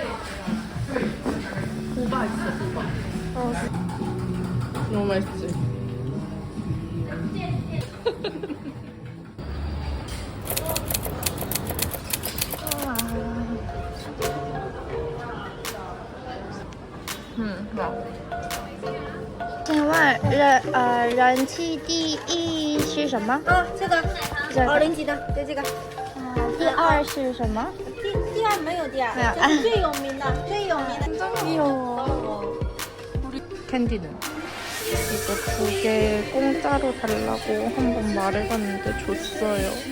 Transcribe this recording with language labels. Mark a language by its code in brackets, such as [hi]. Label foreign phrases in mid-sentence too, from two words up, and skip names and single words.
[ko] 고바 있어, 고바. 너무 맛있지? 와. [zh] 请问人气第一是什么？这个0级的，对这个。第二是什么？第二没有第二，没有这是最有名的，最有名的。 [ko] 완전 귀여워. 우리 캔디는 이거 2개 공짜로 달라고 한번 말해봤는데 줬어요.